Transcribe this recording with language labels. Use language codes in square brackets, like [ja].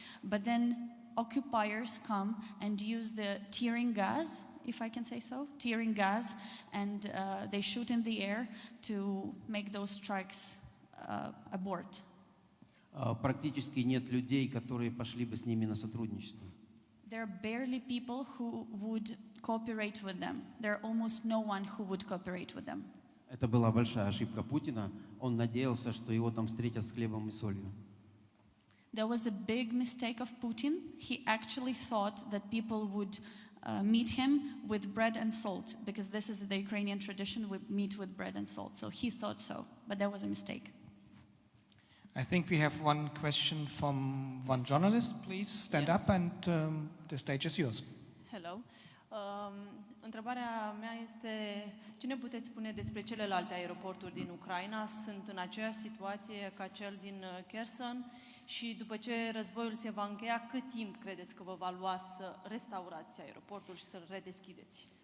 [en] But then occupiers come and use the tearing gas, if I can say so, tearing gas, and they shoot in the air to make those strikes abort. [ru] Практически нет людей, которые пошли бы с ними на сотрудничество. [en] There are barely people who would cooperate with them. There are almost no one who would cooperate with them. [ru] Это была большая ошибка Путина. Он надеялся, что его там встретят с хлебом и солью. [en] There was a big mistake of Putin. He actually thought that people would meet him with bread and salt, because this is the Ukrainian tradition, we meet with bread and salt. So he thought so, but that was a mistake. I think we have one question from one journalist. Please stand up and the stage is yours. Hello. [ro] Întrebarea mea este, ce ne puteți spune despre celelalte aeroporturi din Ucraina? Sunt în aceeași situație ca cel din Kherson și după ce războiul se va încheia, cât timp credeți că vă va lua să restaurați aeroportul și să-l redeschideți?